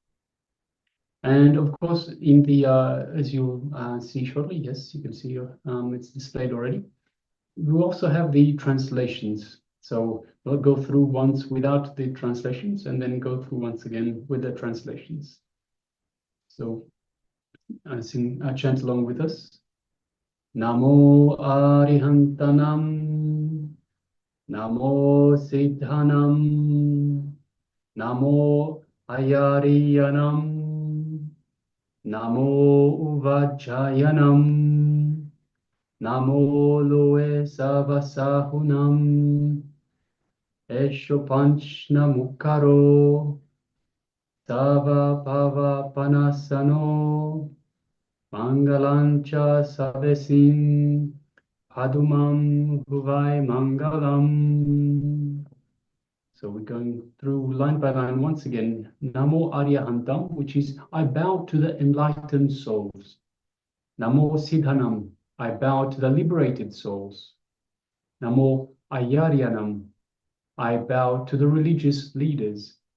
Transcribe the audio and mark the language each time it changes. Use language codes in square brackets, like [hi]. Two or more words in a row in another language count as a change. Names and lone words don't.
[en] And of course, in the as you'll see shortly, yes, you can see it's displayed already. We also have the translations. So we'll go through once without the translations, and then go through once again with the translations. So chant along with us. [pra] Namo Arihantanam, Namo Siddhanam, Namo Ayariyanam, Namo Uvajayanam, Namo Loe Savasahunam, Esho Panchna Mukaro, Sava Pava Panasano, Mangalancha Savesim, Padumam Huvai Mangalam. [en] So we're going through line by line once again. [pra] Namo Arihanta, [en] which is I bow to the enlightened souls. [pra] Namo Siddhanam, [en] I bow to the liberated souls. [pra] Namo Ayaryanam, [en] I bow to the religious leaders.